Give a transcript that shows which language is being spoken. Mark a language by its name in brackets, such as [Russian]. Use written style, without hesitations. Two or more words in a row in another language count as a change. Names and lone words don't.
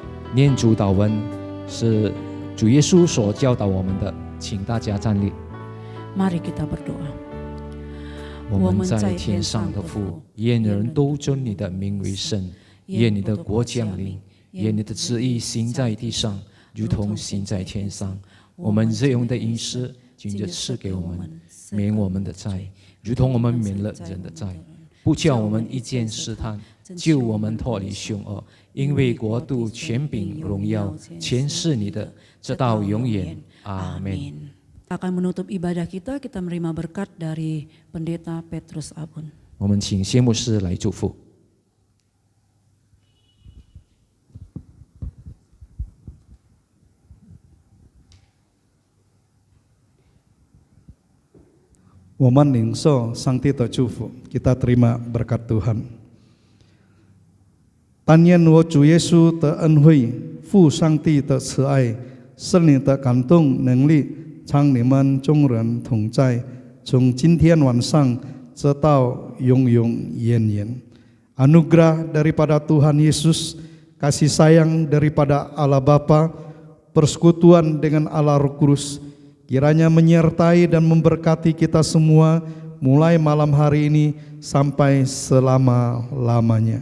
[Chinese] 念主祷文是主耶稣所教导我们的，请大家站立。 [Indonesian] Mari kita berdoa. [Chinese] 我们在天上的父，愿人都尊你的名为圣，愿你的国降临，愿你的旨意行在地上，如同行在天上。我们日用的饮食，今日赐给我们，免我们的债，如同我们免了人的债，不叫我们一见试探，救我们脱离凶恶。因为国度、权柄、荣耀，全是你的，直到永远。阿门。 [Indonesian] Kita akan menutup ibadah kita menerima berkat dari Pendeta Petrus Abun. [Chinese] 我们请谢牧师来祝福。我们领受上帝的祝福， [Indonesian] kita terima berkat Tuhan。 [Chinese] 但愿我主耶稣的恩惠、父上帝的慈爱、圣灵的感动能力，常你们众人同在，从今天晚上直到永永远远。 [Indonesian] Anugerah daripada Tuhan Yesus, kasih sayang daripada Allah Bapa, persekutuan dengan Allah Roh Kudus, kiranya menyertai dan memberkati kita semua mulai malam hari ini sampai selama-lamanya.